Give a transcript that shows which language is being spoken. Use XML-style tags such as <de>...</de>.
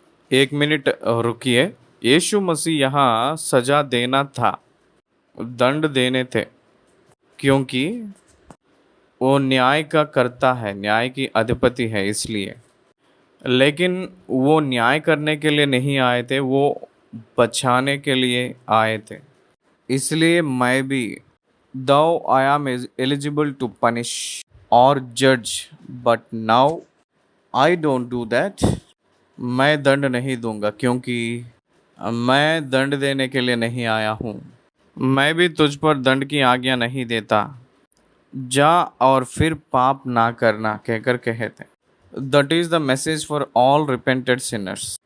<hi>1 minute रुकिए। यीशु मसीह यहाँ सजा देना था, दंड देने थे, क्योंकि वो न्याय का कर्ता है, न्याय की अधिपति है इसलिए। लेकिन वो न्याय करने के लिए नहीं आए थे, वो बचाने के लिए आए थे। इसलिए मैं भी,</hi> <en>though I am eligible to punish or judge, but now I don't do that।</en> <hi>मैं दंड नहीं दूंगा, क्योंकि मैं दंड देने के लिए नहीं आया हूँ। मैं भी तुझ पर दंड की आज्ञा नहीं देता। जा और फिर पाप ना करना कहकर कहे थे।</hi> <en>That is the message for all repented sinners।</en>